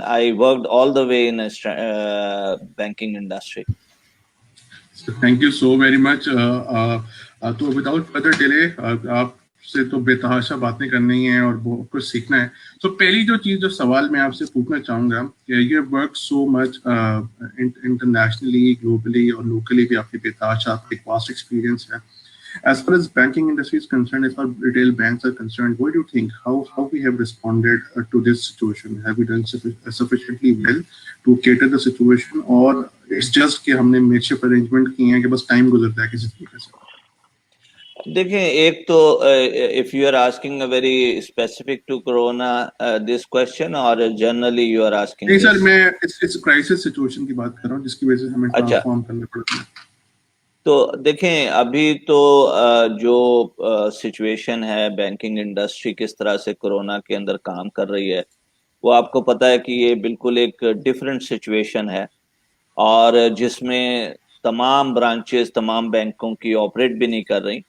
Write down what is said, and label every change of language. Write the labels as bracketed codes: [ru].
[en] I worked all the way in banking industry. Thank you so very much. [ur] تو [en] without further delay [ur] آپ سے تو بے تحاشا باتیں کرنی ہیں اور بہت کچھ سیکھنا ہے. تو پہلی جو سوال میں آپ سے پوچھنا چاہوں گا کہ [en] you have work so much internationally, [ur] globally اور لوکلی بھی آپ کی بے تحاشا آپ کا ایک واسٹ ایکسپیرینس ہے. [en] As far as banking industry is concerned, as far as retail banks are concerned, what do you think? How we have responded to this situation? Have we done sufficiently well to cater the situation, or it's just [ur] کہ ہم نے [en] makeshift arrangement [ur] کی ہیں کہ بس time گزرتا ہے کسی طریقے سے؟ دیکھیں, ایک تو [en] if you are asking a very specific to corona this question, or generally you are asking? [ur] نہیں سر, میں اس crisis situation کی بات کر رہا ہوں جس کی وجہ سے ہمیں ٹرانسفارم کرنا پڑتا ہے. تو دیکھیں, ابھی تو جو سچویشن ہے بینکنگ انڈسٹری کس طرح سے کورونا کے اندر کام کر رہی ہے, وہ آپ کو پتہ ہے کہ یہ بالکل ایک ڈفرینٹ سچویشن ہے, اور جس میں تمام برانچز تمام بینکوں کی آپریٹ بھی نہیں کر رہی.